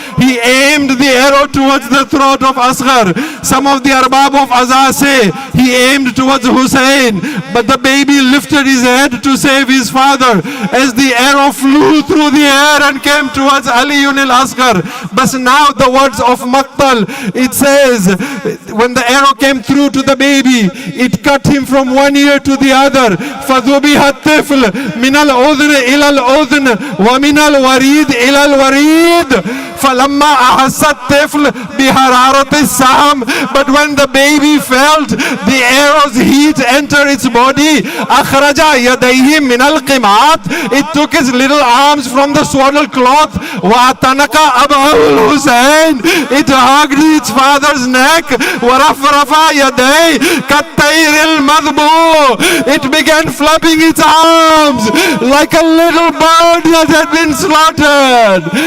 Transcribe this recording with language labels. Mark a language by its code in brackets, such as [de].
[en] He aimed the arrow towards the throat of Asghar. Some of the Arbab of Azah say he aimed towards Hussein, but the baby lifted his head to save his father as the arrow flew through the air and came towards Ali al-Asghar. But now the words of Maqtal, it says, when the arrow came through to the baby, it cut him from one ear to the other. [ar] فَذُبِحَ الطِّفْلُ مِنَ الْأُذْنِ إلى الأذن ومن الوريد إلى الوريد فلما أحس الطفل بحرارة السهم. [en] But when the baby felt the arrow's heat enter its body, [ar] أخرج يديه من القمات. [en] It took his little arms from the swaddle cloth. [ar] وأتنك أباه الحسين. [en] It hugged its father's neck. [ar] ورفرف يديه كالطير المذبوح. [en] It began flapping its arms like a little bird that had been slaughtered.